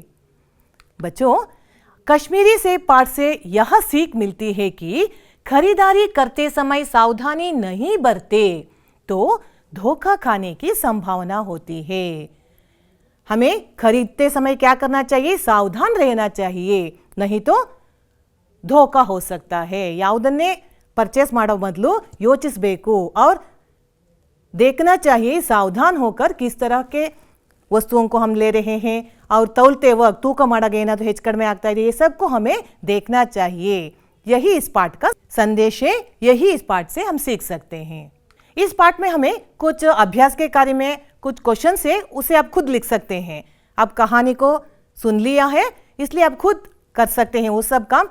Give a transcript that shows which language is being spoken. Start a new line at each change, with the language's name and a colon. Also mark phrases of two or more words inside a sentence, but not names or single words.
Hindi: बच्चों, कश्मीरी सेब पाठ से यह सीख मिलती है कि खरीदारी करते समय सावधानी नहीं बरते तो धोखा खाने की संभावना होती है। हमें खरीदते समय क्या करना चाहिए? सावधान रहना चाहिए, नहीं तो धोखा हो सकता है।
Kannada: ಯಾವುದನ್ನೇ परचेस ಮಾಡೋ ಮೊದಲು ಯೋಚಿಸಬೇಕು
Hindi: और देखना चाहिए सावधान होकर किस तरह के वस्तुओं को हम ले रहे हैं, और तौलते वक्त तूक
Kannada: ಮಾಡಾಗ ಏನಾದರೂ ಹೆಚ್ಚು ಕಡಿಮೆ ಆಗ್ತಾ ಇದೆ,
Hindi: ये सब को हमें देखना चाहिए। यही इस पाठ का संदेश है, यही इस पाठ से हम सीख सकते हैं। इस पाठ में हमें कुछ अभ्यास के कार्य में कुछ क्वेश्चन है, उसे आप खुद लिख सकते हैं। आप कहानी को सुन लिया है इसलिए आप खुद कर सकते हैं वो सब काम।